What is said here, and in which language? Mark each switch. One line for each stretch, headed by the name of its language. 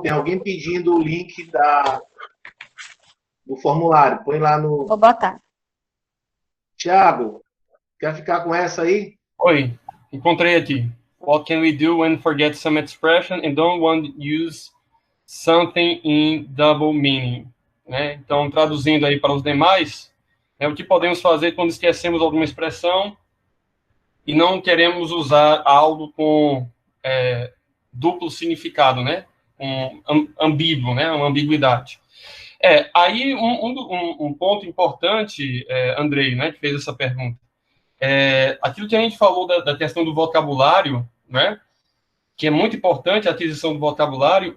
Portuguese: Tem alguém pedindo o link do formulário. Põe lá no. Vou botar. Tiago, quer ficar com essa aí? Oi, encontrei aqui.
English: What can we do when forget some expression and don't want to use something in double meaning?
Portuguese: Né? Então, traduzindo aí para os demais, o que podemos fazer quando esquecemos alguma expressão e não queremos usar algo com duplo significado, né? Ambíguo, né? Uma ambiguidade. Aí um ponto importante, Andrei, né, que fez essa pergunta, aquilo que a gente falou da questão do vocabulário, né, que é muito importante a aquisição do vocabulário.